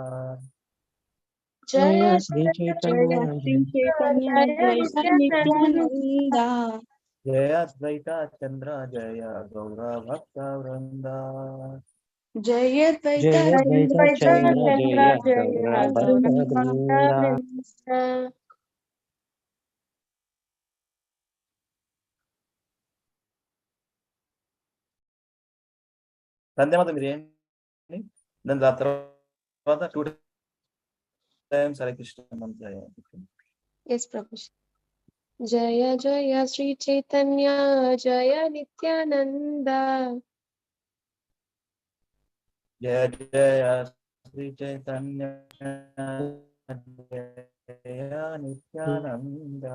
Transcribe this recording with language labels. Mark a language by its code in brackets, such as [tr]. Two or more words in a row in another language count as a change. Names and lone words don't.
[sa] जय श्री चैतन्य जय नित्यानन्द. जय द्वैत चन्द्र जय गौर भक्त वृन्द. जय द्वैत चन्द्र जय गौर भक्त वृन्द. [te] సంధ్యమాత మీరు ఏంటి దాని తర్వాత 2 times హరే కృష్ణ మంత్ర. [en] Yes, Prabhu. [sa] जय जय श्री चैतन्य जय नित्यानन्द. जय जय श्री चैतन्य जय नित्यानन्द.